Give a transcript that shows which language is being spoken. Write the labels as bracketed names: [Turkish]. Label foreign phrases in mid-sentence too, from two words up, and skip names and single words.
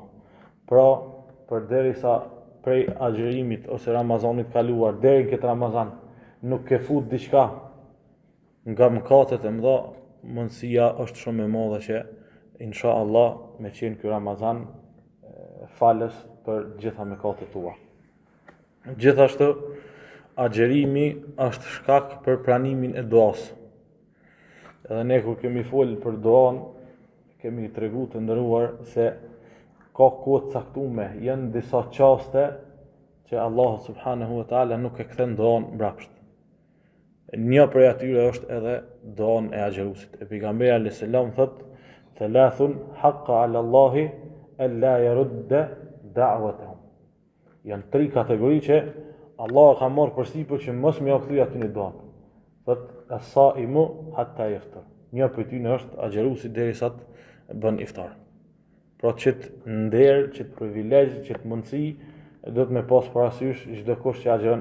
[Albanian] Pra, përderisa prej agjerimit ose Ramazanit kaluar deri në këtë Ramazan nuk ke fut diçka nga mëkatet e mëdha, mundësia është shumë e madhe që inshallah me qenë ky Ramazan falës për gjitha mëkatet tua. Gjithashtu agjerimi është shkak për pranimin e duas. Edhe ne kur kemi folë për duan, kemi tregu të ndëruar se ka kohë caktume, janë disa qaste që Allah [Arabic] سبحانه وتعالى [Albanian] nuk e kthen duan mbrapsht. Një prej atyre është edhe duan e agjerusit. E pejgamberi [Arabic] عليه السلام [Albanian] thot: [Arabic] "ثلاثة حق على الله ألا يرد دعوتهم." [Albanian] Janë 3 kategori që Allah ka marrë përsipër që mos më ia kthy aty në duan. Thot: [Arabic] "الصائم حتى يفطر." [Albanian] Një prej tyre është agjerusi derisa të bën iftar. Pra çet nder, çet privilegj, çet mundësi do të me pas parasysh çdo kush që agjeron.